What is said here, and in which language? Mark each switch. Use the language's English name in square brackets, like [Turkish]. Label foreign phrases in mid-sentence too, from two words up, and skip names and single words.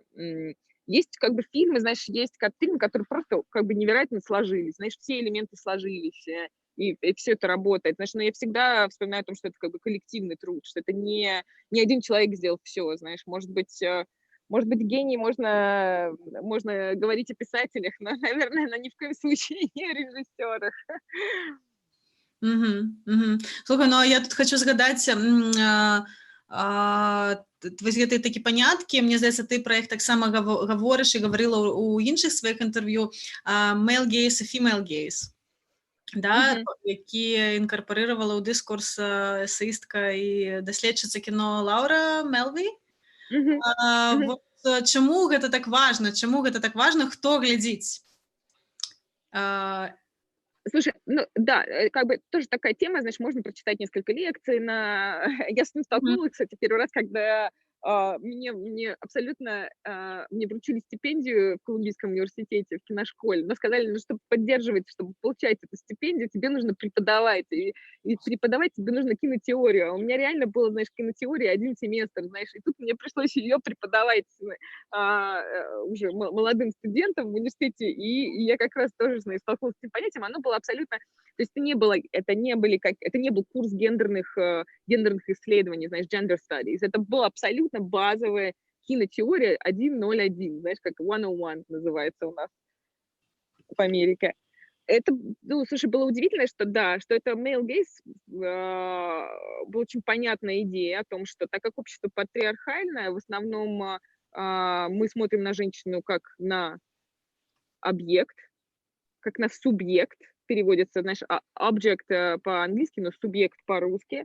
[Russian] Есть как бы фильмы, знаешь, есть как фильмы, которые просто как бы невероятно сложились, знаешь, все элементы сложились, и все это работает. Знаешь, но я всегда вспоминаю о том, что это как бы коллективный труд, что это не один человек сделал все, знаешь. Может быть, гений можно говорить о писателях, но, наверное, ни в коем случае не о режиссерах. Мгм, мгм. [Belarusian] Слухай, ну а я тут хочу згадаць вось гэтыя такі паняткі. Мне здаецца, ты пра іх таксама гаворыш і гаварыла ў іншых сваіх інтэрв'ю, [English] male gaze і female gaze, [Belarusian] да, Мгм, які інкарпарыравала ў дыскурс эсеістка і даследчыца кіно Лаўра Мелві. мгм, мгм. Вот чаму гэта так важна? Чаму гэта так важна, хто глядзіць? А, [Russian] Слушай, ну да, как бы тоже такая тема, знаешь, можно прочитать несколько лекций на Я с ним мгм, столкнулась, кстати, первый раз, когда, мне абсолютно, мне вручили стипендию в Колумбийском университете, в киношколе, но сказали, ну, чтобы поддерживать, чтобы получать эту стипендию, тебе нужно преподавать, и преподавать тебе нужно кинотеорию. А у меня реально было, знаешь, кинотеория 1 семестр, знаешь, и тут мне пришлось ее преподавать, уже молодым студентам в университете, и я как раз тоже, знаешь, столкнулась с этим понятием. Оно было абсолютно, то есть это не был курс гендерных исследований, знаешь, [English] gender studies. [Russian] Это была абсолютно базовая кинотеория 101, знаешь, как 101 называется у нас в Америке. Это, ну, слушай, было удивительно, что да, что это [English] male gaze, [Russian] была очень понятная идея о том, что так как общество патриархальное, в основном мы смотрим на женщину как на объект, как на субъект, переводится, знаешь, object по-английски, но субъект по-русски.